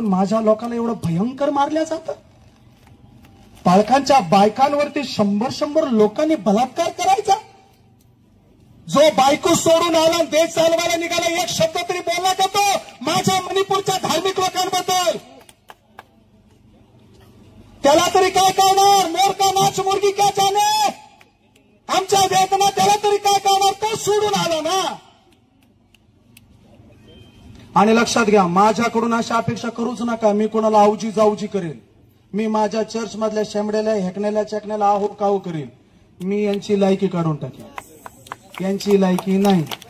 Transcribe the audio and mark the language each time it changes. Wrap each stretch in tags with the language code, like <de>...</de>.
<mr>माझ्या लोकांना एवढं भयंकर मारल्या जातं. पालकांच्या बायकांवरती 100 लोकांनी बलात्कार करायचा. जो बायको सोडून आला, देश चालवायला निघाला, एक शब्द तरी बोलला का तो माझ्या मणिपूरच्या धार्मिक लोकांबद्दल? त्याला तरी काय कळणार?</mr> <hi>मोर का नाच मुर्गी क्या जाने.</hi> <mr>आमच्या वेदना त्याला तरी काय कळणार? तो सोडून आला ना. आणि लक्षात घ्या, माझ्याकडून अशा अपेक्षा करूच नका मी कोणाला आवजी जाऊजी करेल. मी माझ्या चर्च मधल्या शेंबड्याला, हेकण्याला, चकण्याला आहो काहो करेल. मी यांची लायकी काढून टाकेल. यांची लायकी नाही.</mr>